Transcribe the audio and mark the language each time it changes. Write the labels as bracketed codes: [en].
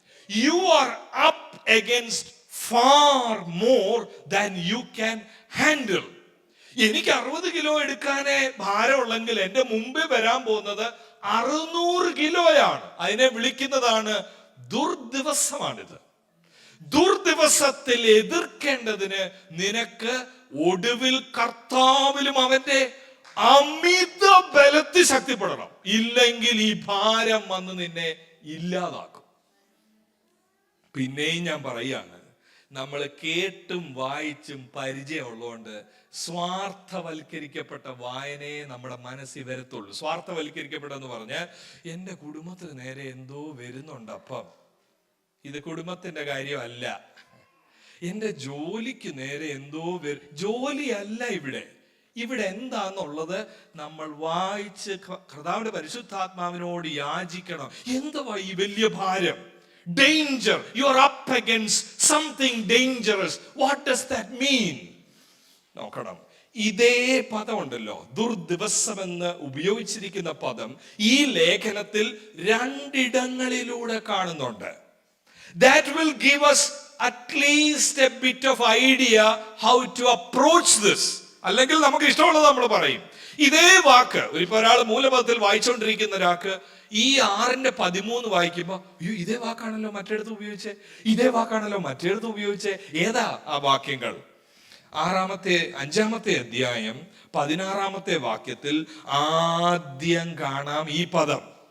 [en] You are up against far more than you can handle. [ml] എനിക്ക് 60 kilo എടുക്കാനേ ഭാരമുള്ളെങ്കിൽ എന്റെ മുമ്പേ വരാൻ പോകുന്നത് 600 കിലോയാണ്. അതിനെ വിളിക്കുന്നതാണ് ദുർദിവസമാണിത്. ദുർദിവസത്തിൽ എതിർക്കേണ്ടതിന് നിനക്ക് ഒടുവിൽ കർത്താവിലും അവന്റെ അമിത ബലത്തിൽ ശക്തിപ്പെടണം. ഇല്ലെങ്കിൽ ഈ ഭാരം വന്ന് നിന്നെ ഇല്ലാതാക്കും. പിന്നെയും ഞാൻ പറയാണ്, നമ്മൾ കേട്ടും വായിച്ചും പരിചയമുള്ളതുകൊണ്ട് സ്വാർത്ഥവൽക്കരിക്കപ്പെട്ട വായനയെ നമ്മുടെ മനസ്സിൽ വരത്തുള്ളൂ. സ്വാർത്ഥവൽക്കരിക്കപ്പെട്ടെന്ന് പറഞ്ഞാൽ എൻ്റെ കുടുംബത്തിന് നേരെ എന്തോ വരുന്നുണ്ട്, അപ്പം ഇത് കുടുംബത്തിന്റെ കാര്യമല്ല. എൻ്റെ ജോലിക്ക് നേരെ എന്തോ ജോലിയല്ല ഇവിടെ. ഇവിടെ എന്താന്നുള്ളത് നമ്മൾ വായിച്ച് കർത്താവിന്റെ പരിശുദ്ധാത്മാവിനോട് യാചിക്കണം. എന്തുവാ ഈ വലിയ ഭാരം? Danger. [en] You are up against something dangerous. What does that mean? [ml] നോക്കണം. ഇതേ പദമുണ്ടല്ലോ, ദുർദിവസം എന്ന് ഉപയോഗിച്ചിരിക്കുന്ന പദം ഈ ലേഖനത്തിൽ 2 ഇടങ്ങളിലൂടെ കാണുന്നുണ്ട്. [en] That will give us at least a bit of idea how to approach this. [ml] അല്ലെങ്കിൽ നമുക്ക് ഇഷ്ടമുള്ളത് നമ്മൾ പറയും. ഇതേ വാക്ക് ഇപ്പൊ ഒരാൾ മൂലപദത്തിൽ വായിച്ചുകൊണ്ടിരിക്കുന്ന ഒരാൾക്ക് ഈ 6:13 വായിക്കുമ്പോ ഇതേ വാക്കാണല്ലോ മറ്റെടുത്ത് ഉപയോഗിച്ചേ, ഇതേ വാക്കാണല്ലോ മറ്റെടുത്ത് ഉപയോഗിച്ചേ. ഏതാ ആ വാക്യങ്ങൾ? 5-ാമത്തെ അധ്യായം 16-ാമത്തെ വാക്യത്തിൽ ആദ്യം കാണാം ഈ പദം.